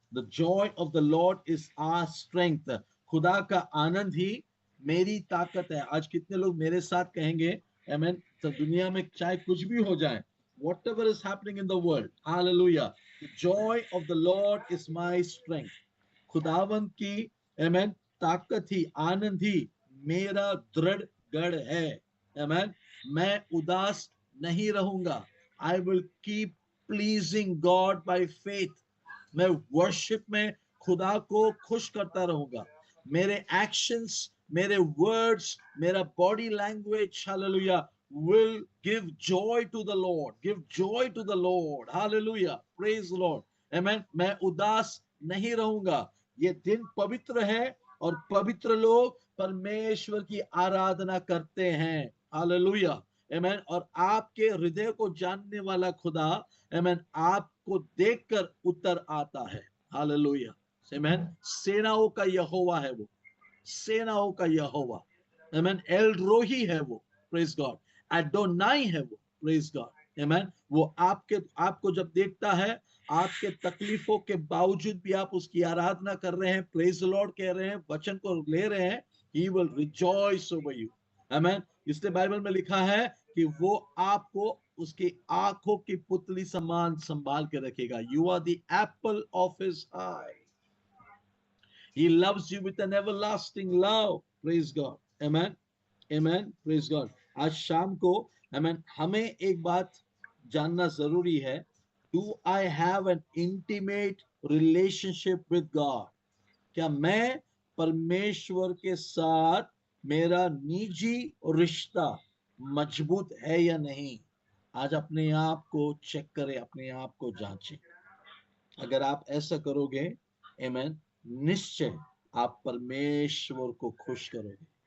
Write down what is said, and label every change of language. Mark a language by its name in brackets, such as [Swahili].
[English] The joy of the Lord is our strength. [Hindi] खुदा का आनंद ही मेरी ताकत है. आज कितने लोग मेरे साथ कहेंगे आमीन. तो दुनिया में चाहे कुछ भी हो जाए, [English] whatever is happening in the world, hallelujah, the joy of the Lord is my strength. [Hindi] खुदावंत की आमीन ताकत ही, आनंद ही मेरा दृढ़ गढ़ है. आमीन. मैं उदास नहीं रहूंगा. [English] I will keep pleasing God by faith. [Hindi] मैं वर्शिप में खुदा को खुश करता रहूंगा. [English] मेरे एक्शंस, मेरे वर्ड्स, मेरा body language, hallelujah, will give joy to the Lord. Give joy to the Lord. Hallelujah. Praise the Lord. Amen. [Hindi] मैं उदास नहीं रहूंगा. ये दिन पवित्र है और पवित्र लोग परमेश्वर की आराधना करते हैं. हालेलुया. आमेन. और आपके हृदय को जानने वाला खुदा, आमेन, आपको देखकर उत्तर आता है. हालेलुया. आमेन. सेनाओं का यहोवा है वो. सेनाओं का यहोवा. आमेन. एल रोही है वो. Praise God. एडोनाई है वो. Praise God. आमेन. वो आपको जब देखता है, आपके तकलीफों के बावजूद भी आप उसकी आराधना कर रहे हैं, प्रेज द लॉर्ड कह रहे हैं, वचन को ले रहे हैं, [English] he will rejoice over you. [Hindi] आमेन. इसलिए बाइबल में लिखा है कि वो आपको उसकी आंखों की पुतली समान संभाल के रखेगा. [English] You are the apple of his eye. He loves you with an everlasting love. Praise God. Amen. Amen. Praise God. [Hindi] आज शाम को [English] amen, [Hindi] हमें एक बात जानना जरूरी है. [English] Do I have an intimate relationship with God? [Hindi] क्या मैं परमेश्वर के साथ मेरा निजी रिश्ता मजबूत है या नहीं? आज अपने आप को चेक करें, अपने आप को जांचें. अगर आप ऐसा करोगे, आमेन, निश्चय आप परमेश्वर को खुश करोगे.